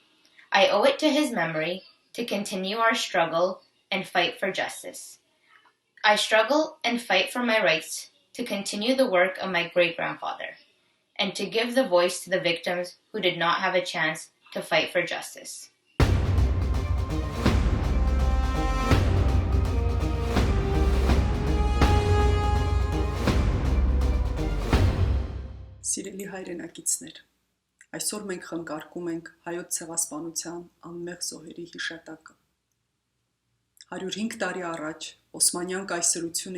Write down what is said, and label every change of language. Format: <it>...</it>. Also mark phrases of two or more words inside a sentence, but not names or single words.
<en>I owe it to his memory to continue our struggle and fight for justice. I struggle and fight for my rights to continue the work of my great-grandfather and to give the voice to the victims who did not have a chance to fight for justice.</en> <hy>Սիրելի հայրենակիցներ, այսօր մենք խնկարկում ենք հայոց ցեղասպանության անմեղ զոհերի հիշատակը։ 105 տարի առաջ Օսմանյան կայսրությունը</hy>